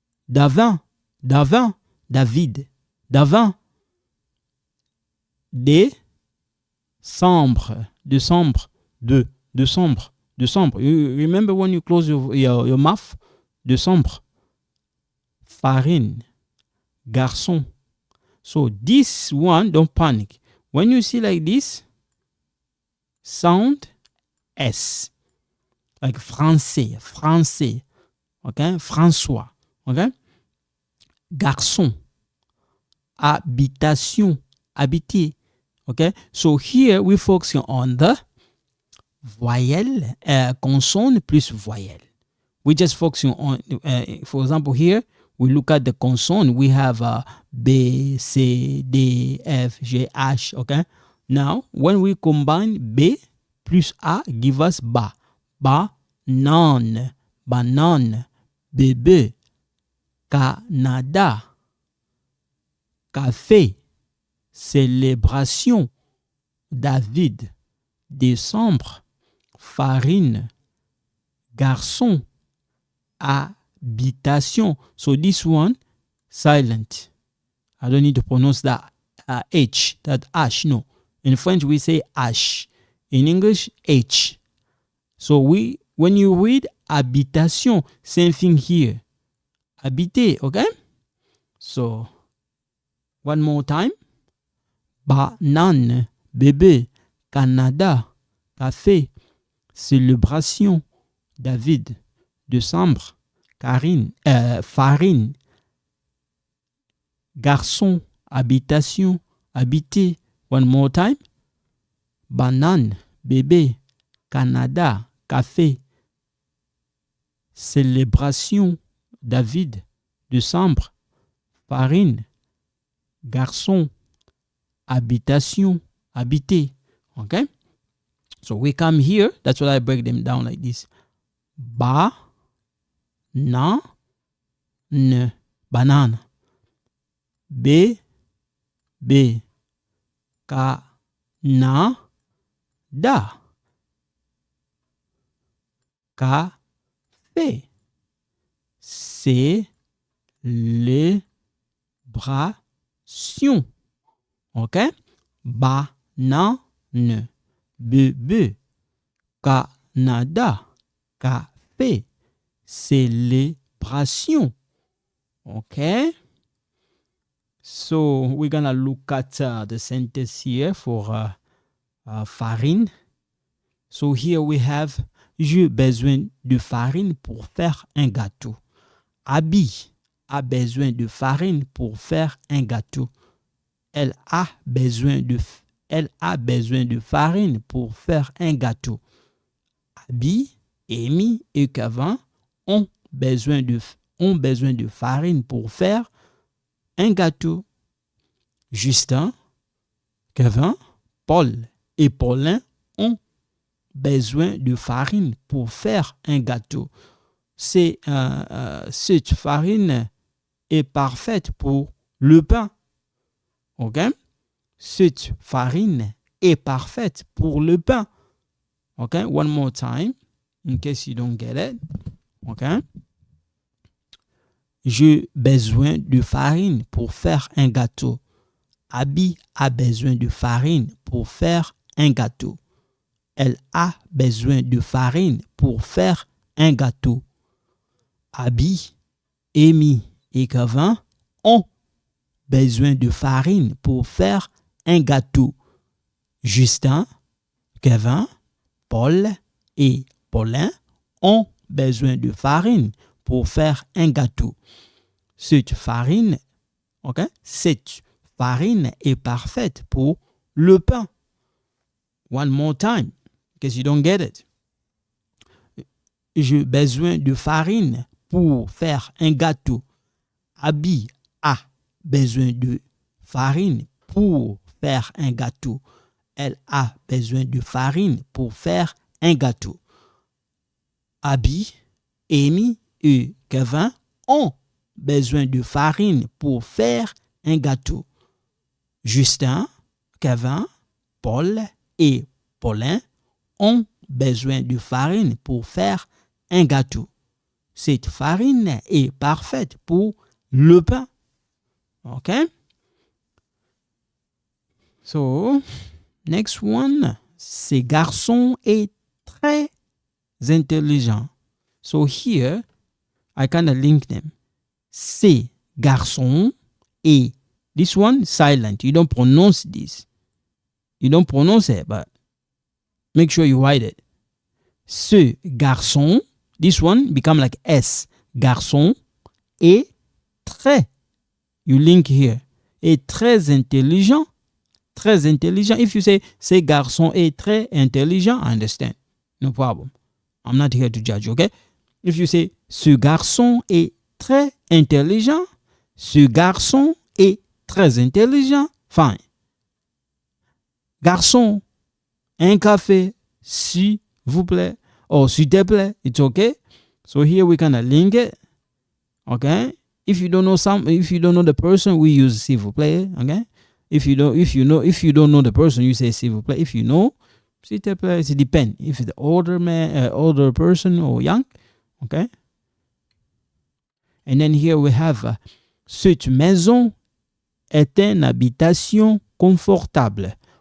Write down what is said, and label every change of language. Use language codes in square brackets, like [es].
[fr] Davin, Davin, David, Davin. Décembre, décembre, décembre, décembre. [en] You remember when you close your mouth? [fr] Décembre. Farine, garçon. [en] So this one, don't panic. When you see like this, sound S. Like français, français. Okay? François. Okay? Garçon. Habitation, habiter. Okay? So here we focus on the voyelle, consonne plus voyelle. We just focusing on, for example, here we look at the consonne. We have B, C, D, F, G, H. Okay. Now, when we combine B plus A, give us ba. [fr] Banane, banane, bébé, Canada, café, célébration, David, décembre, farine, garçon, habitation. [en] So this one, silent. I don't need to pronounce that H, that H, no. In French, we say H. In English, H. So when you read habitation, same thing here. Habiter, okay? So, one more time. [fr] Banane, bébé, Canada, café, célébration, David, décembre, farine, garçon, habitation, habiter. [en] One more time. [fr] Banane, bébé, Canada, café, célébration, David, décembre, farine, garçon, habitation, habiter. [en] Okay? So we come here. That's why I break them down like this. [fr] Ba, na, ne, banane. B, ka, na, da. Café. Célébration. OK? Banane. Bébé. Canada. Café. Célébration. Okay? [en] So we're gonna look at the sentence here for farine. So here we have [fr] j'ai besoin de farine pour faire un gâteau. Abby a besoin de farine pour faire un gâteau. Elle a besoin de farine pour faire un gâteau. Abby, Amy et Kevin ont besoin de farine pour faire un gâteau. Justin, Kevin, Paul et Paulin ont besoin de farine pour faire un gâteau. Cette farine est parfaite pour le pain. OK? Cette farine est parfaite pour le pain. [en] OK? One more time, in case you don't get it. OK? [fr] J'ai besoin de farine pour faire un gâteau. Abby a besoin de farine pour faire un gâteau. Elle a besoin de farine pour faire un gâteau. Abby, Amy et Kevin ont besoin de farine pour faire un gâteau. Justin, Kevin, Paul et Paulin ont besoin de farine pour faire un gâteau. Cette farine est parfaite pour le pain. [en] One more time, because you don't get it. [fr] J'ai besoin de farine pour faire un gâteau. Abby a besoin de farine pour faire un gâteau. Elle a besoin de farine pour faire un gâteau. Abby, Amy et Kevin ont besoin de farine pour faire un gâteau. Justin, Kevin, Paul et Paulin ont besoin de farine pour faire un gâteau. Cette farine est parfaite pour le pain. [en] OK? So, next one, [fr] ce garçon est très intelligent. [en] So here, I kind of link them. [fr] Ce garçon est, [en] this one silent. You don't pronounce this. You don't pronounce it, but make sure you write it. [fr] Ce garçon, [en] this one become like S. [fr] Garçon est très. [en] You link here. [fr] Est très intelligent. Très intelligent. [en] If you say, [fr] ce garçon est très intelligent, [en] I understand. No problem. I'm not here to judge, okay? If you say, [fr] ce garçon est très intelligent, ce garçon est très intelligent, [en] fine. [fr] Garçon, un café, s'il vous plaît, or s'il te plaît, [en] it's okay. So here we kind of link it, okay? If you don't know the person, we use [fr] s'il vous plaît, [en] okay? If you don't know the person, you say [fr] s'il vous plaît. [en] If you know, [fr] s'il te plaît, [en] it depends. If it's the older person or young, okay? And then here we have [fr] cette maison est une habitation confortable.